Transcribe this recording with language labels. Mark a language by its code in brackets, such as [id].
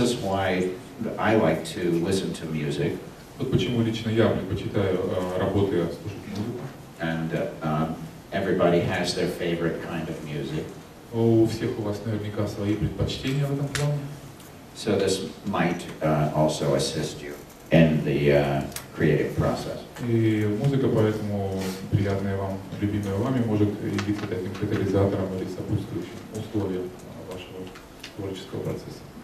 [en] This is why I like to listen to music. [ru] Вот почему лично я предпочитаю работая слушать музыку. [en] And everybody has their favorite kind of music. [ru] У всех у вас наверняка свои предпочтения в этом плане. [en] So this might also assist you in the creative process. [ru] И музыка, поэтому приятная вам, любимая вами, может явиться таким катализатором или сопутствующим условием вашего творческого процесса.